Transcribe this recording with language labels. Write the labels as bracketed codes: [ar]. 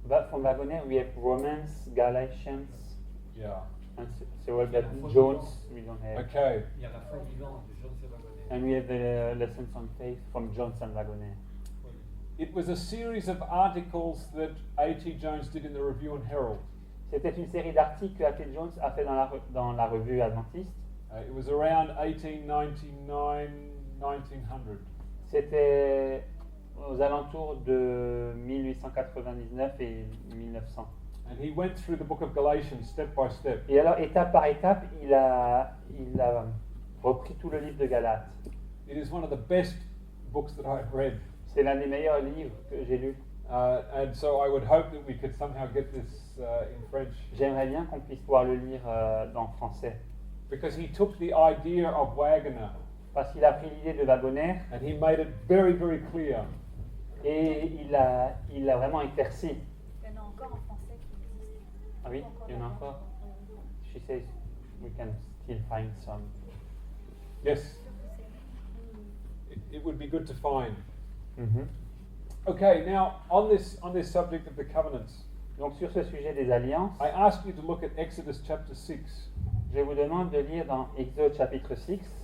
[en] From Wagoner, we have Romans, Galatians, Yeah. and so we've got Jones, we don't have. Okay. [fr] Il y a la foi vivante de Jones et Wagoner. [en] And we have the lessons on faith from Jones and Wagoner. It was a series of articles that A.T. Jones did in the Review and Herald. [fr] C'était une série d'articles que A.T. Jones a fait dans la revue adventiste. [en] It was around 1899, 1900. [fr] C'était aux alentours de 1899 et 1900. [en] And he went through the book of Galatians step by step. [fr] Et alors, étape par étape, il a repris tout le livre de Galates. [en] It is one of the best books that I've read. [fr] C'est l'un des meilleurs livres que j'ai lus. [en] And so I would hope that we could somehow get this in French. [fr] J'aimerais bien qu'on puisse pouvoir le lire en français. [en] Because he took the idea of Wagner [fr] Parce qu'il a pris l'idée de Wagoner [en] and he made it very, very clear. [fr] et il l'a vraiment éclairci. Il y en a encore en français qui existent. Ah oui, il y en a encore. [en] She says we can still find some. Yes, it would be good to find. Mhm. Okay, now on this subject of the covenants, [fr] Donc sur ce sujet des alliances, [en] I ask you to look at Exodus chapter 6. [fr] je vous demande de lire dans Exode chapitre 6.